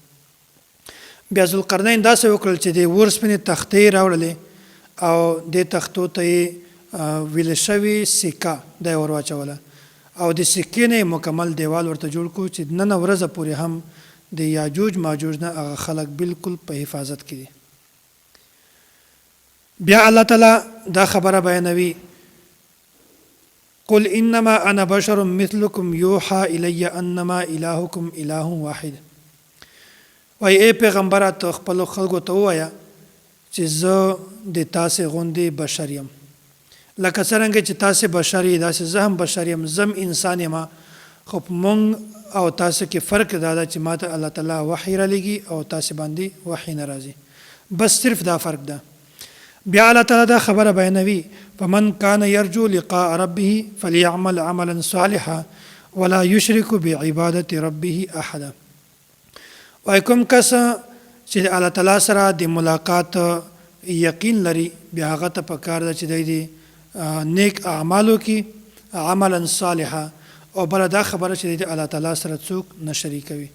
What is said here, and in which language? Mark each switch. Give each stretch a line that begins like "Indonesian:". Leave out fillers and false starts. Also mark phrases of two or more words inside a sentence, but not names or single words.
Pashto: بیا ذوالقرنین داسې وکړل چې د ورسپنې تختې راوړلې او د تختو ته ویل شوي سکه د ور واچوله او د سکې نه مکمل دیوال ورته جوړ کړو چې نن ورځ پورې هم د یاجوج ماجوج نه هغه خلک بالکل په حفاظت کې دي. بیا الله تعالی دا خبره بیانوي:
Arabic: قل انما انا بشر مثلكم يوحى الي انما الهكم اله واحد.
Pashto: وای ای پیغمبر ته خپل خلکو ته وایا چې زه د تاسې غوندې بشر یم، لکه څرنګه چې تاسې بشر یې داسې زه هم بشر یم، زم انسان یم. خو مونږ او تاسو کې فرق دا ده چې ماته الله تعالی وحی را لګي او تاسې باندې وحی نه راځي، بس صرف دا فرق ده. بیا الله تعالی دا خبره بیانوي:
Arabic: فمن كان يرجو لقاء ربه فليعمل عملا صالحا ولا يشرك بعبادة ربه احدا.
Pashto: وای کوم کس چې الله تعالی سره د ملاقات یقین لري، بیا هغه ته پکار ده چې د نیک اعمالو کې
Arabic: عملا صالحا،
Pashto: او بل دا خبره چې د الله تعالی سره څوک نه شریکوي.